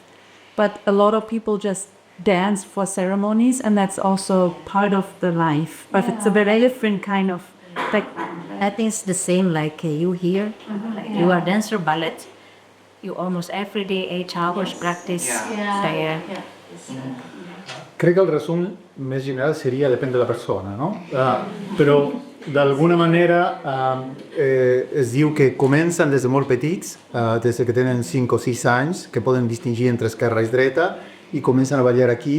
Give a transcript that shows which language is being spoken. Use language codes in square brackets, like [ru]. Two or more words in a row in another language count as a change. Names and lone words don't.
[en] But a lot of people just dance for ceremonies, and that's also part of the life. But it's a very different kind of, I think it's the same like you here. Like you are dancer ballet. You almost every day 8 hours practice there. [ca] Crec que el resum més general seria depèn de la persona, no? Però d'alguna manera es diu que comencen des de molt petits, des que tenen 5 o 6 anys, que poden distingir entre esquerra i dreta i comencen a ballar aquí.